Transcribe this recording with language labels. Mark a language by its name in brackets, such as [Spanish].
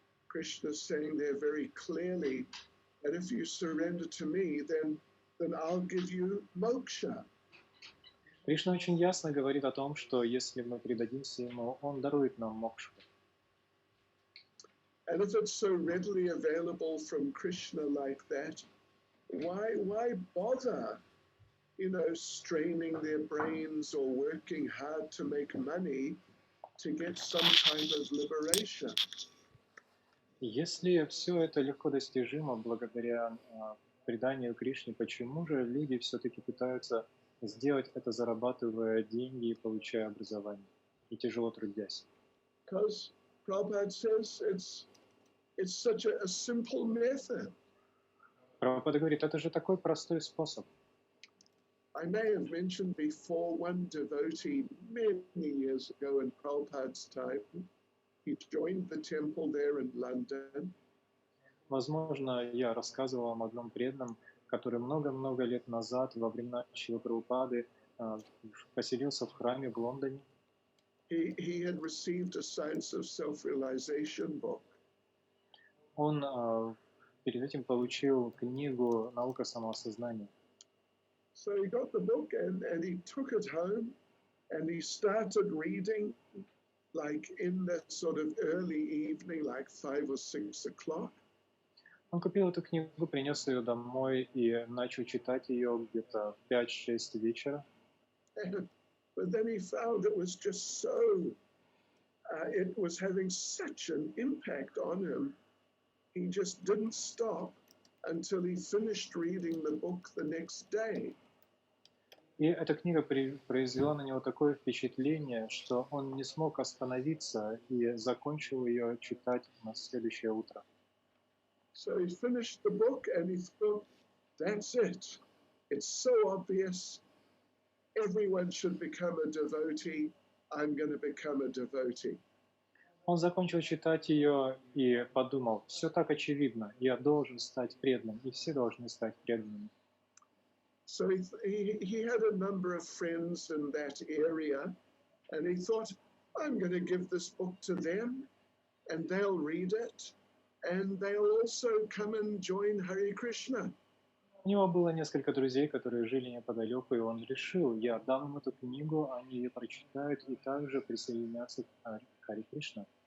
[English] Krishna is saying there very clearly that if you surrender to me, then I'll give you moksha. [Russian] Кришна очень ясно говорит о том, что если мы предадимся Ему, Он дарует нам мокшу. [English] And if it's so readily available from Krishna like that, why bother, straining their brains or working hard to make money to get some kind of liberation? [Russian] Если все это легко достижимо благодаря преданию Кришне, почему же люди все-таки пытаются сделать это, зарабатывая деньги и получая образование, и тяжело трудясь? [English] Because Prabhupada says it's such a simple method. [Russian] Прабхупада говорит, это же такой простой способ. [English] I may have mentioned before one devotee many years ago in Prabhupada's time. He joined the temple there in London. [Russian] Возможно, я рассказывал вам о одном преданном, который много-много лет назад, во времена Шрилы Прабхупады, поселился в храме в Лондоне. [English] He had received a Science of Self-Realization book. [Russian] Он перед этим получил книгу «Наука самоосознания». [English] So he got the book and he took it home and he started reading like in the sort of early evening, like 5 or 6 o'clock. [Russian] Он купил эту книгу, принес ее домой и начал читать ее где-то в 5-6 вечера. [English] But then he found it was just so, it was having such an impact on him. He just didn't stop until he finished reading the book the next day. [Russian] И эта книга произвела на него такое впечатление, что он не смог остановиться и закончил ее читать на следующее утро. [English] So he finished the book and he thought, that's it. It's so obvious. Everyone should become a devotee. I'm going to become a devotee. [Russian] Он закончил читать ее и подумал, все так очевидно, я должен стать преданным, и все должны стать преданными. [English] So he had a number of friends in that area, and he thought, I'm going to give this book to them, and they'll read it, and they'll also come and join Hare Krishna. [Russian] У него было несколько друзей, которые жили неподалеку, и он решил, я дам им эту книгу, они ее прочитают и также присоединятся к Харе Кришна.